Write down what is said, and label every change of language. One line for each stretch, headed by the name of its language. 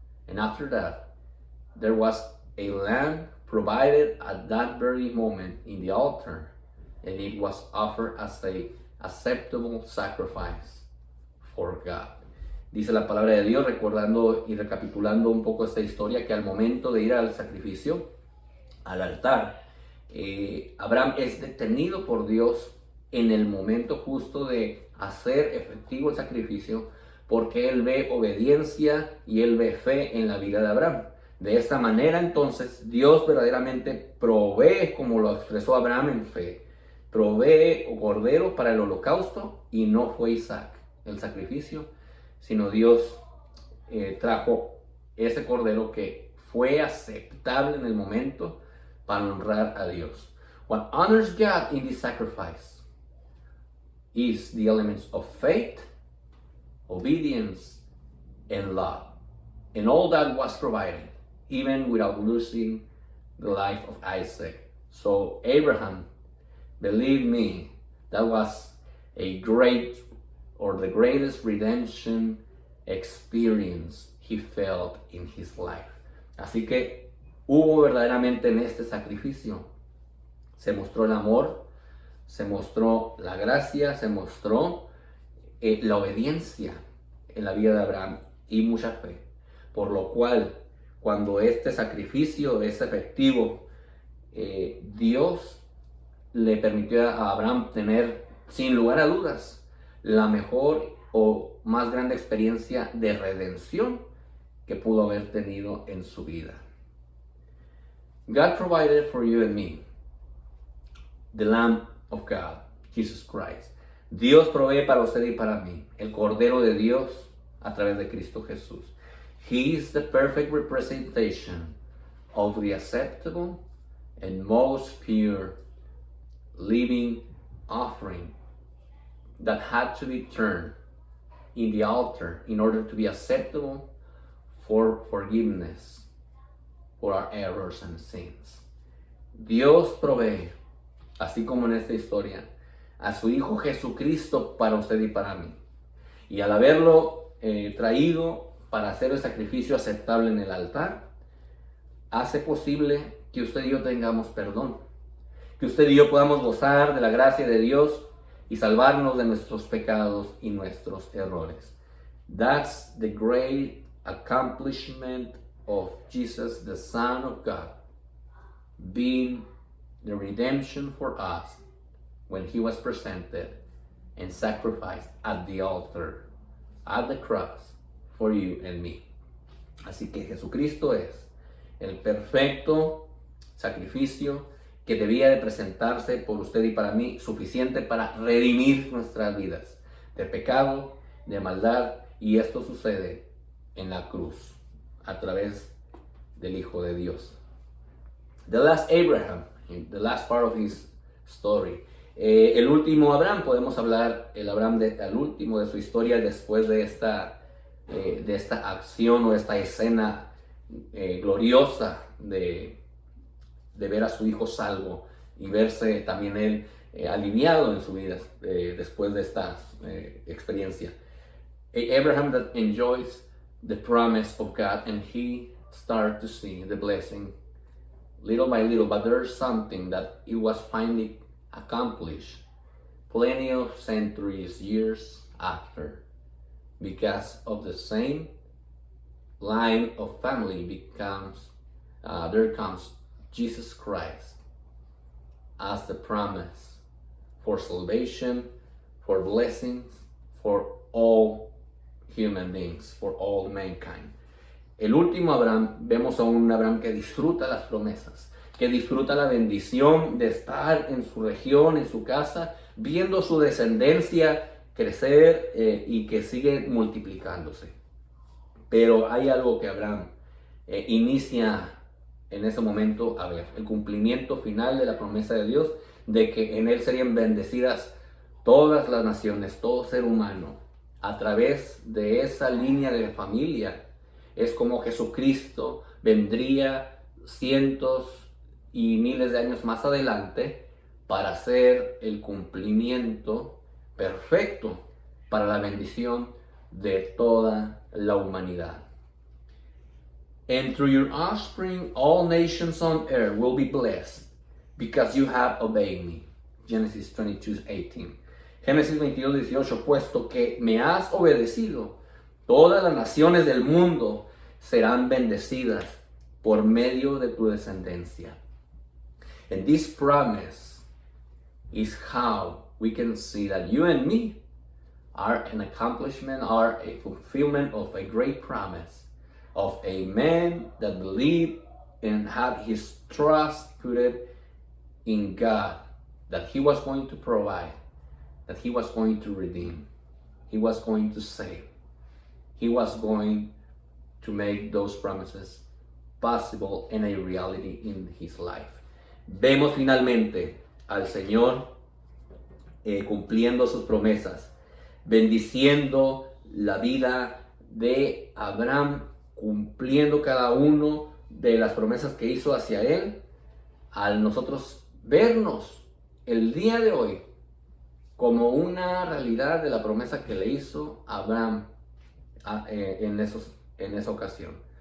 English: And after that, there was a lamb provided at that very moment in the altar, and it was offered as a acceptable sacrifice for God.
Spanish: Dice la palabra de Dios, recordando y recapitulando un poco esta historia, que al momento de ir al sacrificio, al altar, Abraham es detenido por Dios en el momento justo de hacer efectivo el sacrificio, porque él ve obediencia y él ve fe en la vida de Abraham. De esta manera entonces Dios verdaderamente provee, como lo expresó Abraham en fe, provee cordero para el holocausto, y no fue Isaac el sacrificio, sino Dios trajo ese cordero que fue aceptable en el momento para honrar a Dios.
English: What honors God in this sacrifice is the elements of faith, obedience, and love. And all that was provided, even without losing the life of Isaac. So Abraham, believe me, that was a great, or the greatest redemption experience he felt in his life.
Spanish: Así que hubo verdaderamente en este sacrificio, se mostró el amor, se mostró la gracia, se mostró la obediencia en la vida de Abraham y mucha fe. Por lo cual, cuando este sacrificio es efectivo, Dios le permitió a Abraham tener, sin lugar a dudas, la mejor o más grande experiencia de redención que pudo haber tenido en su vida.
English: God provided for you and me the Lamb of God, Jesus Christ.
Spanish: Dios provee para usted y para mí el Cordero de Dios a través de Cristo Jesús.
English: He is the perfect representation of the acceptable and most pure living offering that had to be turned in the altar in order to be acceptable for forgiveness for our errors and sins.
Spanish: Dios provee, así como en esta historia, a su Hijo Jesucristo para usted y para mí. Y al haberlo traído para hacer el sacrificio aceptable en el altar, hace posible que usted y yo tengamos perdón, que usted y yo podamos gozar de la gracia de Dios y salvarnos de nuestros pecados y nuestros errores.
English: That's the great accomplishment of Jesus, the Son of God, being the redemption for us when he was presented and sacrificed at the altar, at the cross, for you and me.
Spanish: Así que Jesucristo es el perfecto sacrificio que debía de presentarse por usted y para mí, suficiente para redimir nuestras vidas de pecado, de maldad, y esto sucede en la cruz a través del Hijo de Dios.
English: The last Abraham, the last part of his story.
Spanish: El último Abraham, podemos hablar, el Abraham al último de su historia después de esta acción o esta escena gloriosa de ver a su hijo salvo y verse también él aliviado en su vida después de esta experiencia.
English: Abraham that enjoys the promise of God and he started to see the blessing little by little, but there's something that it was finally accomplished plenty of centuries, years after, because of the same line of family there comes Jesus Christ as the promise for salvation, for blessings, for all human beings, for all mankind.
Spanish: El último Abraham, vemos a un Abraham que disfruta las promesas, que disfruta la bendición de estar en su región, en su casa, viendo su descendencia crecer y que sigue multiplicándose. Pero hay algo que Abraham inicia en ese momento a ver, el cumplimiento final de la promesa de Dios, de que en él serían bendecidas todas las naciones, todo ser humano, a través de esa línea de familia. Es como Jesucristo vendría cientos y miles de años más adelante para hacer el cumplimiento perfecto para la bendición de toda la humanidad.
English: And through your offspring, all nations on earth will be blessed because you have obeyed me. Genesis 22:18.
Spanish: Génesis 22:18, puesto que me has obedecido, todas las naciones del mundo serán bendecidas por medio de tu descendencia.
English: And this promise is how we can see that you and me are an accomplishment, are a fulfillment of a great promise of a man that believed and had his trust put in God, that he was going to provide, that he was going to redeem, he was going to save, he was going to make those promises possible and a reality in his life.
Spanish: Vemos finalmente al Señor cumpliendo sus promesas, bendiciendo la vida de Abraham, cumpliendo cada uno de las promesas que hizo hacia él, al nosotros vernos el día de hoy como una realidad de la promesa que le hizo Abraham en esa ocasión.